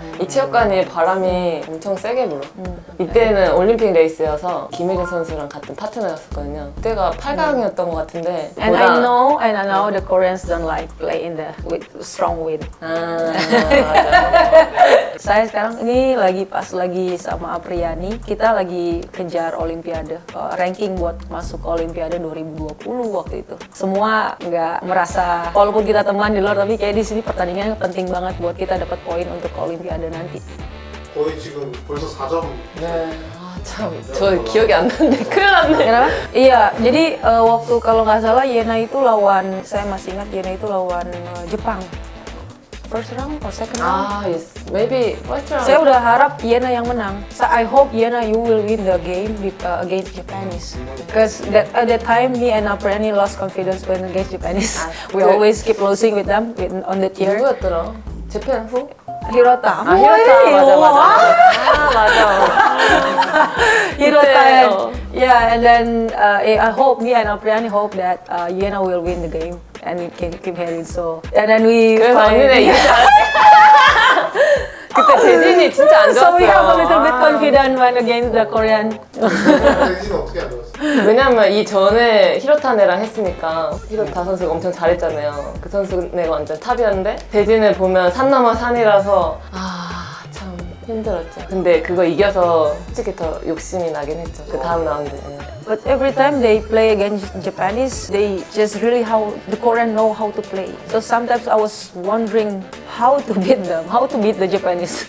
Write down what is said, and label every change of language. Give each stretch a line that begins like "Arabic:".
Korean: 이 체육관이 바람이 엄청 세게 불어. 이때는 올림픽 레이스여서 김혜린 선수랑 같은 파트너였었거든요. 그때가 8강이었던 것 같은데.
English: And I know the Koreans don't like play in the with strong wind.
Korean: 아, 맞아.
Indonesian: Saya sekarang ini pas lagi sama Apriani, kita lagi kejar Olimpiade, ranking buat masuk ke Olimpiade 2020 waktu itu. Semua nggak merasa, walaupun kita teman di luar, tapi kayak di sini pertandingannya penting banget buat kita dapat poin untuk ke Olimpiade nanti.
Korean: 거의 지금 벌써 4점. 네. 아, 참. 저 기억이 안 나는데. 큰일 났네.
Indonesian: Kenapa? Iya, jadi waktu kalau nggak salah Yena itu lawan, saya masih ingat Yena itu lawan Jepang.
English: First round or second round? 아, yes. Maybe first round.
Indonesian: Saya udah harap Yena yang menang.
English: So I hope Yena you will win the game against Japanese. Because at that time me and Apriani lost confidence when against Japanese. We always keep losing with them on the tier.
Korean: 누구였더라? 재팬 후? Hirota. 아, 히로타. 맞아, 맞아. 아, 맞아. Hirota. 그때,
English: Yeah, and then I hope me and Apriani hope that Yena will win the game and we can keep heading. So and then we.
Korean: 그래서 언니네 이길 줄 알았지. 그때 대진이 진짜 안
English: So we have a little bit
Korean: 좋았어요.
English: confident when against the Korean.
Korean: 대진은 어떻게 안 들었어요? 왜냐면 이 전에 히로타네랑 했으니까 히로타 선수가 엄청 잘했잖아요. 그 선수네가 완전 탑이었는데 대진을 보면 산 넘어 산이라서 참 힘들었죠. 근데 그거 이겨서 솔직히 더 욕심이 나긴 했죠. 그 다음 라운드.
English: But every time they play against Japanese, they just really the Korean know how to play. So sometimes I was wondering how to beat them, how to beat the Japanese.